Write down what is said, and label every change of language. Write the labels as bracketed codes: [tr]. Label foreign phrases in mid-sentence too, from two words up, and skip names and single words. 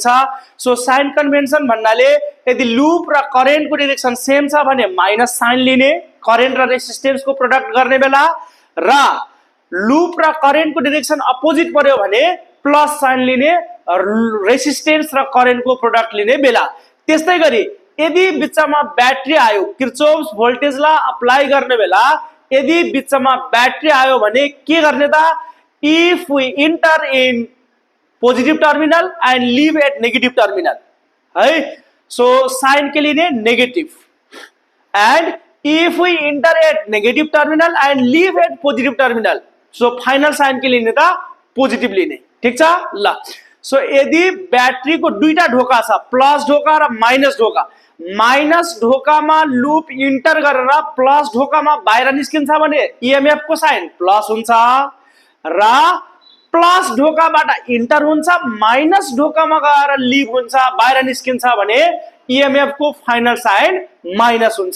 [ne] सो साइन कन्भेन्सन भन्नाले यदि लुप र करेन्टको डाइरेक्सन सेम छ भने माइनस साइन लिने करेन्ट र रेसिस्टेन्सको प्रोडक्ट गर्ने बेला र लुप र करेन्टको डाइरेक्सन अपोजिट पर्यो भने प्लस साइन लिने रेसिस्टेन्स र करेन्टको प्रोडक्ट लिने बेला। त्यस्तै गरी यदि बिचमा ब्याट्री आयो किर्चोफ्स भोल्टेजलाई अप्लाई गर्ने बेला यदि बिचमा ब्याट्री आयो भने के गर्ने त [en] if we enter in positive terminal and leave at negative terminal [ne] है। [en] so sign [ne] के लिए [en] negative and if we enter at negative terminal and leave at positive terminal so final sign [ne] के लिए त पोजिटिभ लिने ठीक छ। ल सो यदि ब्याट्रीको दुईटा ढोका छ, प्लस ढोका र माइनस ढोका, माइनस ढोकामा लुप इन्टर गरेर प्लस ढोकामा बाहिर निस्किन्छ भने इएमएफ को साइन प्लस हुन्छ र प्लस ढोकाबाट इन्टर हुन्छ, माइनस ढोकामा गएर लिभ हुन्छ, बाहिर निस्किन्छ भने इएमएफ को फाइनल साइन माइनस हुन्छ।